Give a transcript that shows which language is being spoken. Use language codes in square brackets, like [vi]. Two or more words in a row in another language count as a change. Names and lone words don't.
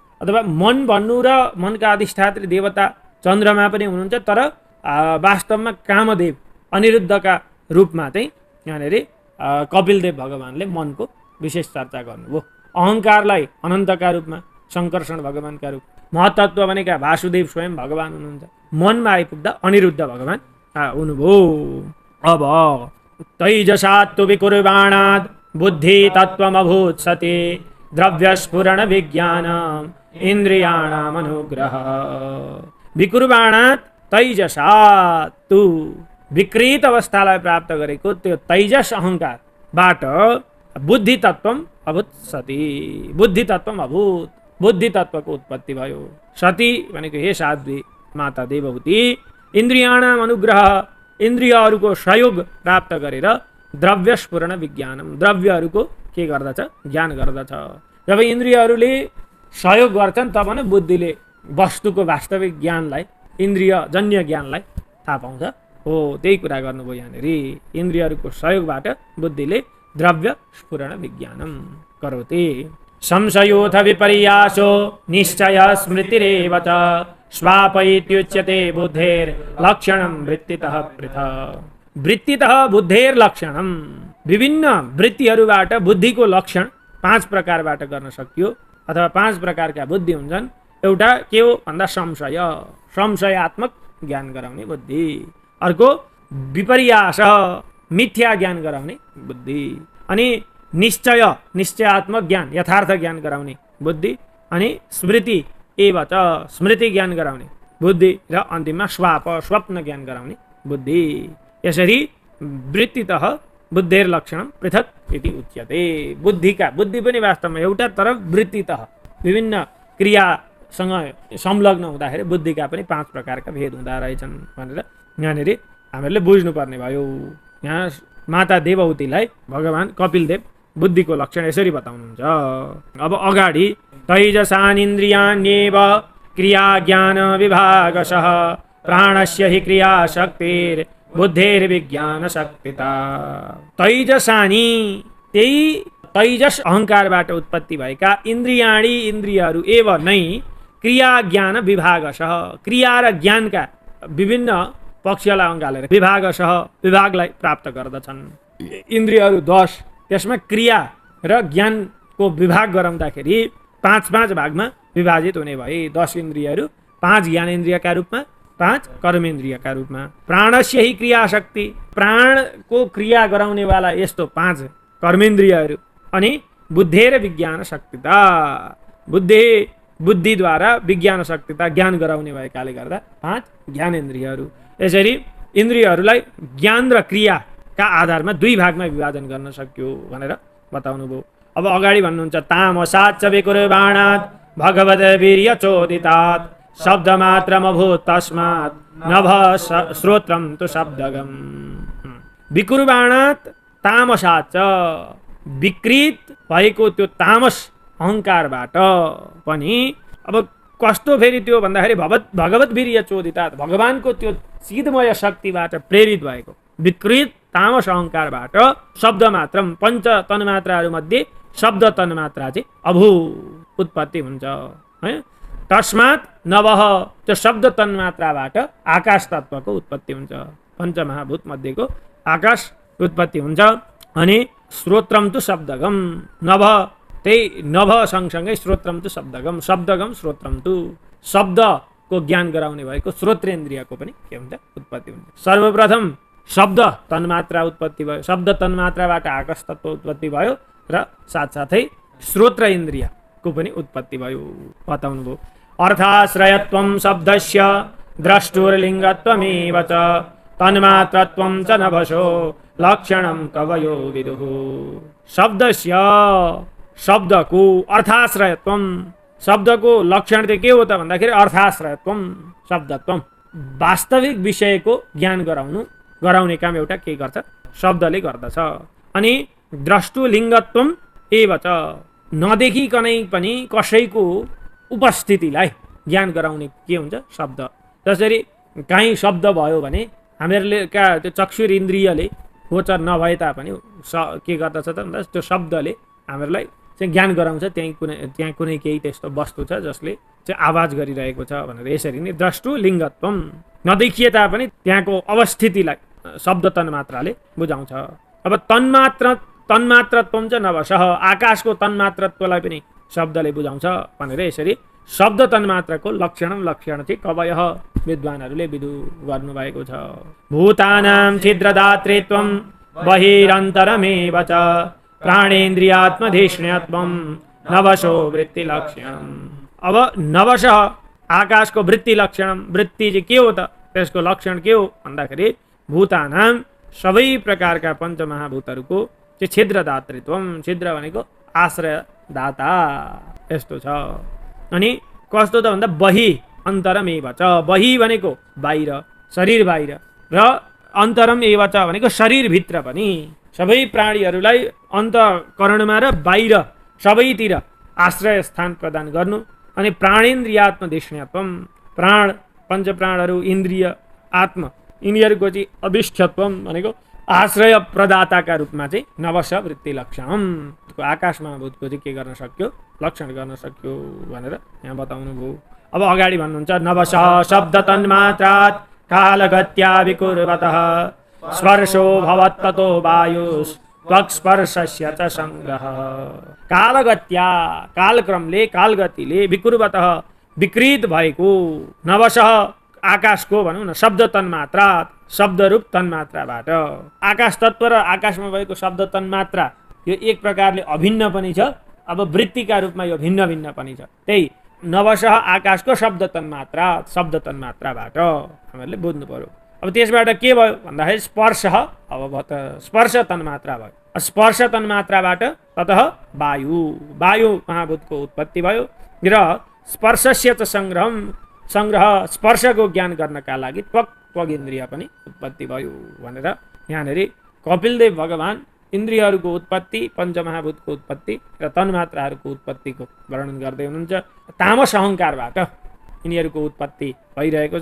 [ne] अथवा मन भन्नु र मनका अधिष्ठात्री देवता चन्द्रमा पनि हुनुहुन्छ तर वास्तवमा कामदेव अनिरुद्धका रूपमा चाहिँ यहाँनिर कपिलदेव भगवानले मनको विशेष चर्चा गर्नुभयो। अहङ्कारलाई अनन्तका रूपमा शङ्कर्षण भगवानका रूप महतत्व भनेका वासुदेव स्वयं भगवान हुनुहुन्छ। मनमा आइपुग्दा अनिरुद्ध भगवान हुनुभयो। [sa] अब तैजसात्तु विकुर्वाणाद् बुद्धि तत्त्वमभूत् सति द्रव्यस्फुरण विज्ञान इन्द्रियाणाम् अनुग्रह। विकुर्वाणात् तैजसात्तु [ne] विकृत अवस्थालाई प्राप्त गरेको त्यो तैजस अहङ्कारबाट [sa] बुद्धि तत्त्वम अभूत् सति [ne] बुद्धि तत्त्वको उत्पत्ति भयो। सती भनेको हे साध्वी माता देवहूति [sa] इन्द्रियाणाम् अनुग्रह [ne] इन्द्रियहरूको सहयोग प्राप्त गरेर [sa] द्रव्य स्फुरण विज्ञानम [ne] द्रव्यहरूको के गर्दछ ज्ञान गर्दछ। जब इन्द्रियहरूले सहयोग गर्छन् तब नै बुद्धिले वस्तुको वास्तविक ज्ञानलाई इन्द्रियजन्य ज्ञानलाई थाहा पाउँछ। हो त्यही कुरा गर्नुभयो यहाँनिर इन्द्रियहरूको सहयोगबाट बुद्धिले [sa] द्रव्य स्फुरण विज्ञानम करोति। संशयोऽथ विपर्यासो निश्चय स्मृतिरेव च स्वापैत्युच्यते बुद्धेर्लक्षणं वृत्तितः पृथक्। वृत्तितः बुद्धेर्लक्षणं [ne] विभिन्न वृत्तिहरूबाट बुद्धिको लक्षण 5 प्रकारबाट गर्न सकियो अथवा 5 प्रकारका बुद्धि हुन्छन्। एउटा के हो भन्दा संशयात्मक ज्ञान गराउने बुद्धि, अर्को विपर्यास मिथ्या ज्ञान गराउने बुद्धि, अनि निश्चयात्मक ज्ञान यथार्थ ज्ञान गराउने बुद्धि, अनि [sa] स्मृति एव च [ne] स्मृति ज्ञान गराउने बुद्धि र अन्तिममा स्वप्न ज्ञान गराउने बुद्धि। [sa] यसरी वृत्तितः बुद्धेर लक्षणम पृथक इति उच्यते। [ne] बुद्धि पनि वास्तवमा एउटा, तर वृत्तितः विभिन्न क्रियासँग संलग्न हुँदाखेरि बुद्धिका पनि 5 प्रकारका भेद हुँदा रहेछन् भनेर यहाँनिर हामीहरूले बुझ्नुपर्ने भयो। यहाँ माता देवहूतिलाई भगवान् कपिलदेव बुद्धिको लक्षण यसरी बताउनुहुन्छ। [sa] अब अगाडि तैजसानिन्द्रियाण्येव क्रिया ज्ञान विभागशः प्राणस्य हि क्रिया शक्तिर् बुद्धेर्विज्ञान शक्तिता। [ne] तैजसानी, त्यही तैजस अहङ्कारबाट उत्पत्ति भएका इन्द्रियाणी, इन्द्रियहरू एव नै [sa] क्रिया ज्ञान विभागशः, [ne] क्रिया र ज्ञानका विभिन्न पक्षलाई अँगालेर विभागशः, विभागलाई प्राप्त गर्दछन्। इन्द्रियहरू 10, त्यसमा क्रिया र ज्ञानको विभाग गराउँदाखेरि 5-5 भागमा विभाजित हुने भए। 10 इन्द्रियहरू 5 ज्ञानेन्द्रियका रूपमा, 5 कर्मेन्द्रियका रूपमा। [sa] प्राणस्य हि क्रिया शक्ति, [ne] प्राणको क्रिया गराउनेवाला यस्तो 5 कर्मेन्द्रियहरू। अनि [sa] बुद्धेर विज्ञान शक्तिता, [ne] बुद्धिद्वारा विज्ञान शक्तिता ज्ञान गराउने भएकाले गर्दा 5 ज्ञानेन्द्रियहरू। यसरी इन्द्रियहरूलाई ज्ञान र क्रियाका आधारमा 2 भागमा विभाजन गर्न सक्यो भनेर बताउनु भयो। अब अगाडि भन्नुहुन्छ [sa] तामसाच्च विकुर्बाणात् भगवत वीर्य चोदितात् शब्दमात्रमभूत् तस्मात् नभ श्रोत्रं तु शब्दगम्। विकुर्बाणात् तामसाच्च, [ne] विकृत भएको त्यो तामस अहङ्कारबाट पनि अब कस्तो फेरि त्यो भन्दाखेरि [sa] भगवत वीर्य चोदितात्, [ne] भगवानको त्यो चिदमय शक्तिबाट प्रेरित भएको विकृत तामस अहङ्कारबाट शब्द मात्र 5 तन्मात्राहरू मध्ये शब्द तन्मात्रा चाहिँ अभू उत्पत्ति हुन्छ है। [sa] तस्मात् नवः, [ne] त्यो शब्द तन्मात्राबाट आकाश तत्त्वको उत्पत्ति हुन्छ। 5 महाभूत मध्येको आकाश उत्पत्ति हुन्छ। [sa] अनि श्रोत्रम तु शब्दगम, नभ, त्यही नभ सँगसँगै श्रोत्रम तु शब्दगम, शब्दगम श्रोत्रम तु, [ne] शब्दको ज्ञान गराउने भएको श्रोत्रेन्द्रियको पनि के हुन्छ उत्पत्ति हुन्छ। सर्वप्रथम शब्द तन्मात्रा उत्पत्ति भयो, शब्द तन्मात्राबाट आकाश तत्त्व उत्पत्ति भयो र साथसाथै श्रोत्र इन्द्रियको पनि उत्पत्ति भयो बताउनु भयो। [sa] अर्थाश्रयत्वं शब्दस्य द्रष्टुर्लिङ्गत्वमेव च तन्मात्रत्वं च नभसो लक्षणं कवयो विदुः। [ne] शब्दस्य, शब्दको अर्थाश्रयत्वं, शब्दको लक्षण चाहिँ के हो त भन्दाखेरि अर्थाश्रयत्वं शब्दत्वं, वास्तविक विषयको ज्ञान गराउने काम एउटा के गर्छ शब्दले गर्दछ। अनि [sa] द्रष्टुलिङ्गत्वम एव च, [ne] नदेखिकनै पनि कसैको उपस्थितिलाई ज्ञान गराउने के हुन्छ शब्द। जसरी काहीँ शब्द भयो भने हामीहरूले त्यो चक्षुर इन्द्रियले गोचर नभए तापनि के गर्दछ त भन्दा त्यो शब्दले हामीहरूलाई चाहिँ ज्ञान गराउँछ त्यहाँ कुनै केही त्यस्तो वस्तु छ जसले चाहिँ आवाज गरिरहेको छ भनेर। यसरी नै द्रष्टुलिङ्गत्वम, नदेखिए तापनि त्यहाँको अवस्थितिलाई शब्द तन्मात्राले बुझाउँछ। [sa] अब तन्मात्रत्वम च नभसः, [ne] आकाशको तन्मात्रत्वलाई पनि शब्दले बुझाउँछ भनेर यसरी शब्द तन्मात्राको लक्षण चाहिँ कवयः विद्वानहरूले विदु गर्नुभएको छ। [sa] भूतानां छिद्रदात्रेत्वं बहिरन्तरमेव च प्राणेन्द्रियात्मधिष्ण्यत्वं नवशो वृत्ति लक्षणम्। [ne] अब नवशः आकाशको [sa] वृत्ति लक्षणम्, [ne] वृत्ति चाहिँ के हो त, त्यसको लक्षण के हो भन्दाखेरि भूतानां सबै प्रकारका पञ्चमहाभूतहरूको चाहिँ छिद्रदातृत्वम, छिद्र भनेको आश्रयदाता यस्तो छ। अनि कस्तो त भन्दा [sa] बहि अन्तरम एव च, [ne] बहि भनेको बाहिर, शरीर बाहिर, र [sa] अन्तरम एव च [ne] भनेको शरीरभित्र पनि सबै प्राणीहरूलाई अन्तःकरणमा र बाहिर सबैतिर आश्रय स्थान प्रदान गर्नु। अनि प्राणेन्द्रियात्मधिष्ण्यत्वम, प्राण पञ्चप्राणहरू, इन्द्रिय, आत्मा, यिनीहरूको चाहिँ अधिष्ठत्वम भनेको आश्रय प्रदाताका रूपमा चाहिँ [sa] नवश वृत्ति लक्षणम, [ne] आकाश महाभूतको चाहिँ के गर्न सक्यो लक्षण गर्न सक्यो भनेर यहाँ बताउनु भयो। अब अगाडि भन्नुहुन्छ [sa] नवश शब्द तन्मात्रात् कालगत्या विकुर्वतः स्पर्शो भवत्ततो वायुस् त्वक्स्पर्शस्य च संग्रह। [ne] कालगत्या, कालक्रमले, कालगतिले, विकुर्वतः विकृत भएको, नवशः आकाशको भनौँ न शब्द तन्मात्रा, शब्दरूप तन्मात्राबाट। आकाश तत्त्व र आकाशमा भएको शब्द तन्मात्रा यो एक प्रकारले अभिन्न पनि छ, अब वृत्तिका रूपमा यो भिन्न भिन्न पनि छ। त्यही नवशः आकाशको शब्द तन्मात्राबाट हामीले बुझ्नु पर्यो। अब त्यसबाट के भयो भन्दाखेरि [sa] स्पर्श अभवत, [ne] स्पर्श तन्मात्रा भयो। स्पर्श तन्मात्राबाट ततः वायु, वायु महाभूतको उत्पत्ति भयो र [sa] स्पर्शस्य च संग्रह [ne] स्पर्शको ज्ञान गर्नका लागि त्वक इन्द्रिय पनि उत्पत्ति भयो भनेर यहाँनिर कपिलदेव भगवान इन्द्रियहरूको उत्पत्ति, पञ्चमहाभूतको उत्पत्ति र तन्मात्राहरूको उत्पत्तिको वर्णन गर्दै हुनुहुन्छ। तामस अहङ्कारबाट यिनीहरूको उत्पत्ति भइरहेको छ।